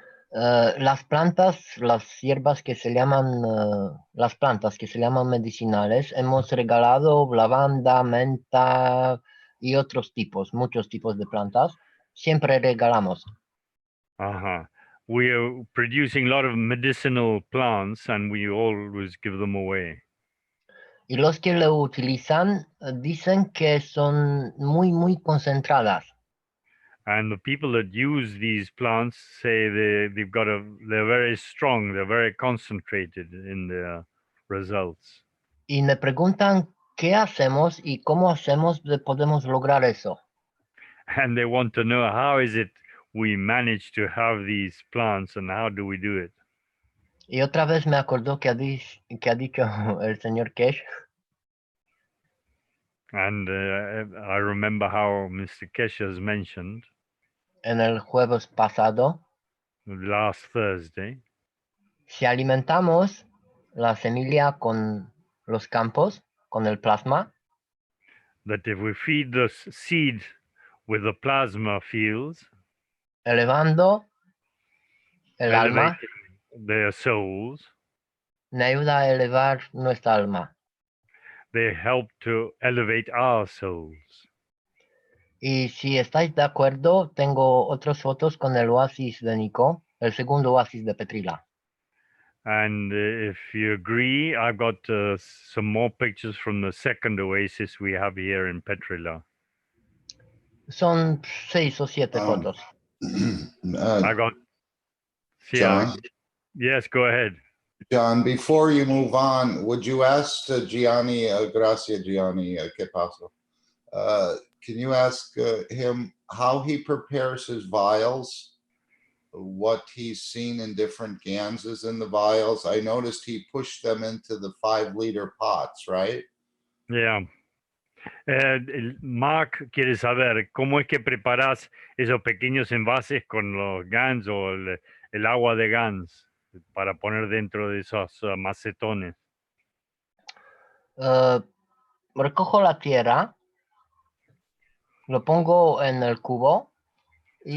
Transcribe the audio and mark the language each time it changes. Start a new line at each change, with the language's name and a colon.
Spanish: Las plantas, las hierbas que se llaman, las plantas que se llaman medicinales, hemos regalado lavanda, menta y otros tipos, muchos tipos de plantas. Siempre regalamos.
English: We are producing a lot of medicinal plants, and we always give them away.
Spanish: Y los que lo utilizan dicen que son muy, muy concentradas.
English: And the people that use these plants say they're very strong, they're very concentrated in their results.
Spanish: Y me preguntan qué hacemos y cómo hacemos podemos lograr eso.
English: And they want to know how is it we manage to have these plants and how do we do it.
Spanish: Y otra vez me acordó que ha dicho el señor Keshe.
English: And I remember how Mr. Keshe has mentioned
Spanish: En el jueves pasado,
English: last Thursday,
Spanish: si alimentamos la semilla con los campos, con el plasma,
English: that if we feed the seed with the plasma fields,
Spanish: elevando el alma,
English: elevating their souls,
Spanish: me ayuda a elevar nuestra alma.
English: they help to elevate our souls.
Spanish: Y si estáis de acuerdo, tengo otras fotos con el oasis de Nico, el segundo oasis de Petrila.
English: And if you agree, I've got some more pictures from the second oasis we have here in Petrila.
Spanish: Son 6 o 7 fotos.
English: I got. John? Yes, go ahead. John, before you move on, would you ask Gianni,
Spanish: gracias Gianni, que paso?
English: Can you ask him how he prepares his vials? What he's seen in different ganses in the vials? I noticed he pushed them into the 5-liter pots, right? Yeah.
Spanish: Mark quiere saber cómo es que preparas esos pequeños envases con los GANs o el agua de GANs para poner dentro de esos macetones. Recojo la tierra, lo pongo en el cubo y